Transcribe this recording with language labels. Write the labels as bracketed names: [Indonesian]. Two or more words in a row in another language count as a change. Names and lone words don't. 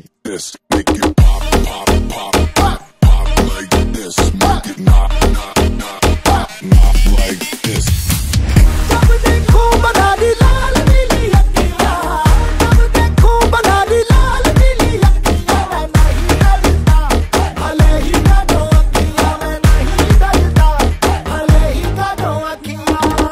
[English] this, make it pop, pop, pop, pop, pop like this, make it knock, knock, knock, knock, knock like this. [Hindi] जब देखो बना दी लाल पीली अखियाँ, जब देखो बना दी लाल पीली अखियाँ, मैं नहीं डरता, भले ही काटो अखियाँ, मैं नहीं डरता, भले ही काटो अखियाँ।